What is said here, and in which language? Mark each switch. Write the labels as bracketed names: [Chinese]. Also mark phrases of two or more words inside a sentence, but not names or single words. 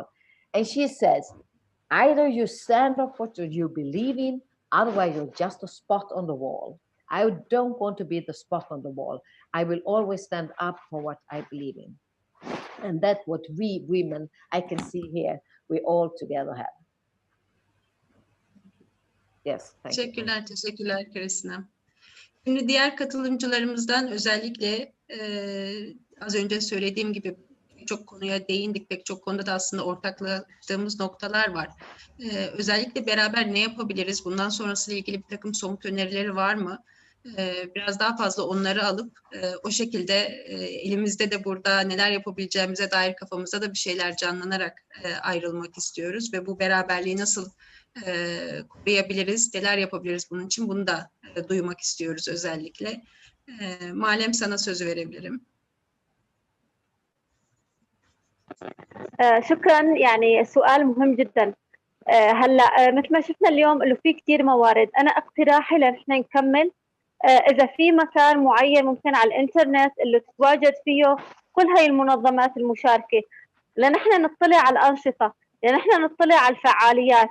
[English] And she says, either you stand up for what you believe in, otherwise you're just a spot on the wall. I don't want to be the spot on the wall. I will always stand up for what I believe in. And that's what we women, I can see here, we all together have. Yes, thank you. [Turkish] Teşekkürler Kristina. Şimdi diğer katılımcılarımızdan özellikle az önce söylediğim gibi çok konuya değindik. Pek çok konuda da aslında ortaklaştığımız noktalar var. Özellikle beraber ne yapabiliriz? Bundan sonrasıyla ilgili bir takım somut önerileri var mı? Biraz daha fazla onları alıp o şekilde elimizde de burada neler yapabileceğimize dair kafamızda da bir şeyler canlanarak ayrılmak istiyoruz. Ve bu beraberliği nasıl koruyabiliriz, neler yapabiliriz bunun için, bunu da duymak istiyoruz özellikle. Malem, sana sözü verebilirim. [Arabic] شكرا يعني سؤال مهم جدا. هلا مثل ما شفنا اليوم انه في كثير موارد. انا اقتراحي لنحن نكمل اذا في مكان معين ممكن على الانترنت اللي تتواجد فيه كل هاي المنظمات المشاركه، لنحن نطلع على الانشطه، لنحن نطلع على الفعاليات.